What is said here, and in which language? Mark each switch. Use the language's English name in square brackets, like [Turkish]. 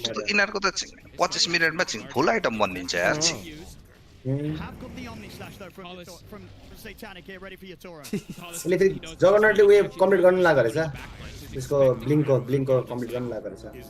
[Nepali] यिनीहरूको त 25 मिनेटमा फुल आइटम बनिन्छ यार [English] Have got the Omni Slash though from Satanic here, ready for your Tora. [Nepali] यसले फेरि जगनटले वेभ कम्प्लिट गर्न लागेको रहेछ त्यसको ब्लिङ्कको कम्प्लिट गर्न लागेको रहेछ